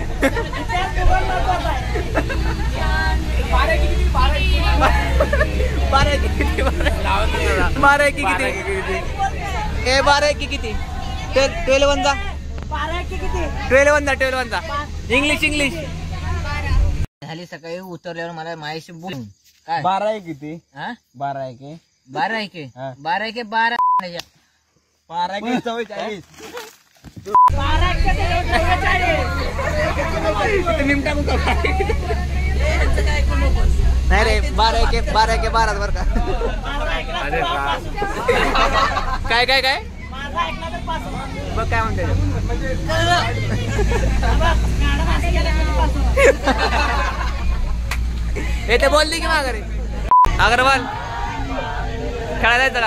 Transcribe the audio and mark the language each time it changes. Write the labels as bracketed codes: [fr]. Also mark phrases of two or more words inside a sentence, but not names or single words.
[mr] बारा की किती? ए 12 की किती? 12 जा. 12 जा. इंग्लिश. झाली सकाळी उतरल्यावर मला मायाशी बोल. काय 12 किती? हा, 12 के 12 के 12 के 12. 12 के 44. नाही रे, 12 के 12 बर का? काय काय काय बघ काय म्हणते. हे ते बोलली की माघारी. अग्रवाल खेळायला जायचं का?